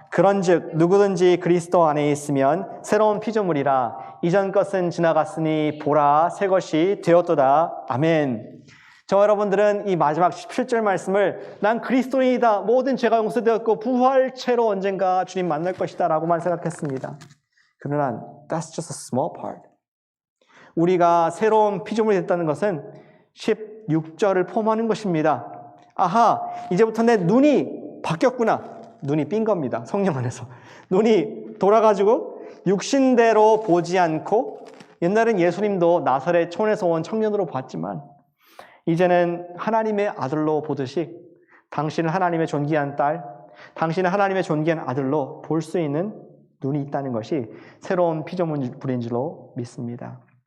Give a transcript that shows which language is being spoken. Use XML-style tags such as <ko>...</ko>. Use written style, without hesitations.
<ko>그런즉 누구든지 그리스도 안에 있으면 새로운 피조물이라. 이전 것은 지나갔으니 보라 새 것이 되었도다. 아멘. 저 여러분들은 이 마지막 17절 말씀을 난 그리스도인이다. 모든 죄가 용서되었고 부활체로 언젠가 주님 만날 것이다 라고만 생각했습니다.</ko> <en>그러나 that's just a small part.</en> <ko>우리가 새로운 피조물이 됐다는 것은 16절을 포함하는 것입니다. 아하, 이제부터 내 눈이 바뀌었구나. 눈이 삔 겁니다. 성령 안에서. 눈이 돌아가지고 육신대로 보지 않고, 옛날엔 예수님도 나사렛 촌에서 온 청년으로 봤지만 이제는 하나님의 아들로 보듯이 당신은 하나님의 존귀한 딸, 당신은 하나님의 존귀한 아들로 볼 수 있는 눈이 있다는 것이 새로운 피조물인 줄로 믿습니다.</ko>